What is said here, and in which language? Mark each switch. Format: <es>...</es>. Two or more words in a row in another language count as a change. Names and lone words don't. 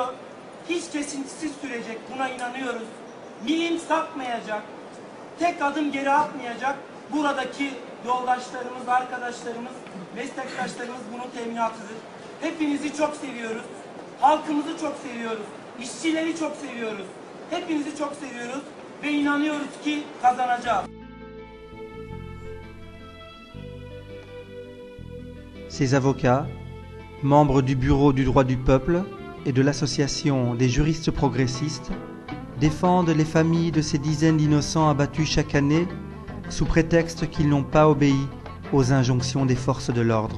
<tr>Hiç kesintisiz sürecek, buna inanıyoruz. Milim sapmayacak, tek adım geri atmayacak. Buradaki yoldaşlarımız, arkadaşlarımız, meslektaşlarımız bunun teminatıdır. Hepinizi çok seviyoruz. Halkımızı çok seviyoruz. İşçileri çok seviyoruz. Hepinizi çok seviyoruz ve inanıyoruz ki kazanacağız.</tr> <fr>Ces avocats, membres du Bureau du droit du peuple et de l'Association des juristes progressistes, défendent les familles de ces dizaines d'innocents abattus chaque année sous prétexte qu'ils n'ont pas obéi aux injonctions des forces de l'ordre.</fr>